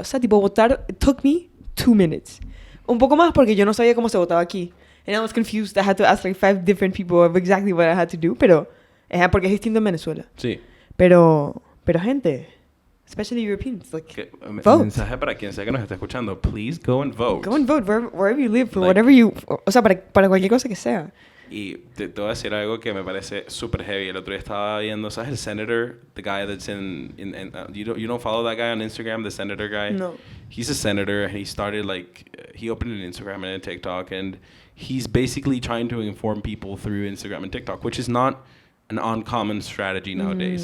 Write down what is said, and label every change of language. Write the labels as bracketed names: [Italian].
[Spanish] O sea, tipo, votar, [English] it took me 2 minutes. [Spanish] Un poco más porque yo no sabía cómo se votaba aquí. [English] And I was confused. I had to ask like 5 different people of exactly what I had to do. [Spanish] Pero, porque es distinto en Venezuela. Sí. [English] Pero gente, especially Europeans, like, vote. [Spanish] Mensaje para quien sea que nos esté escuchando. [English] Please go and vote. Go and vote wherever you live, for Like- whatever you... [Spanish] O sea, para cualquier cosa que sea. Y te voy a decir algo que me parece súper heavy. El otro día estaba viendo, ¿sabes? [English] El senator, the guy that's you don't follow that guy on Instagram, the senator guy? No. He's a senator, and he started he opened an Instagram and a TikTok, and he's basically trying to inform people through Instagram and TikTok, which is not an uncommon strategy nowadays.